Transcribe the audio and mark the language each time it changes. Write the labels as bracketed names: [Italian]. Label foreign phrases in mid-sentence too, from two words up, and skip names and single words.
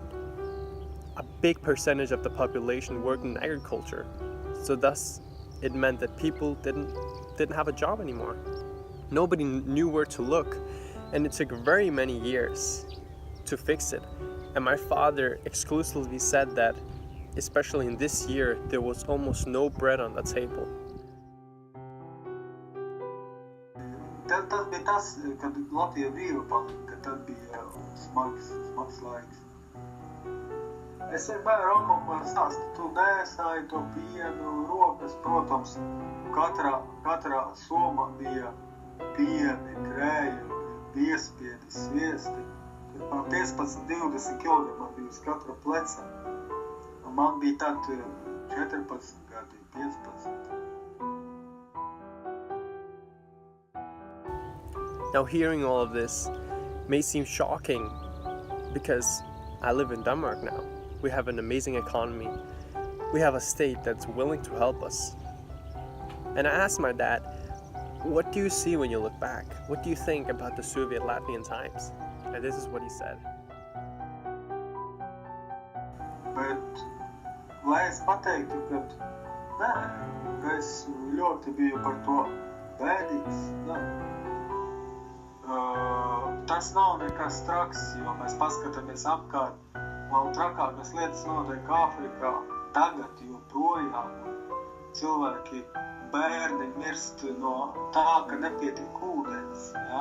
[English] A big percentage of the population worked in agriculture, so thus it meant that people didn't have a job anymore. Nobody knew where to look, and it took very many years to fix it. And my father exclusively said that, especially in this year, there was almost no bread on the table. [Latvian] Tas bija tas, kad Latvija brīva palika, tad bija smags laiks. Es vienmēr Romam stāstu, tu nēsāji to pienu, rokas, protams, katrā somā bija pieni, krējumi, piespiedi, sviesti. 15-20 kg man bija uz katra pleca. Man bija tad 14 gadi, 15. [English] Now, hearing all of this may seem shocking because I live in Denmark now. We have an amazing economy. We have a state that's willing to help us. And I asked my dad, what do you see when you look back? What do you think about the Soviet Latvian times? And this is what he said. [Latvian] Bet, lai es pateiktu, ka es ļoti biju par to bēdīgs, tas nav nekas traks, jo mēs paskatāmies apkārt, vēl trakākas lietas notiek Āfrikā, tagad joprojām cilvēki, bērni mirst no tā, ka nepietiek ūdens, ja?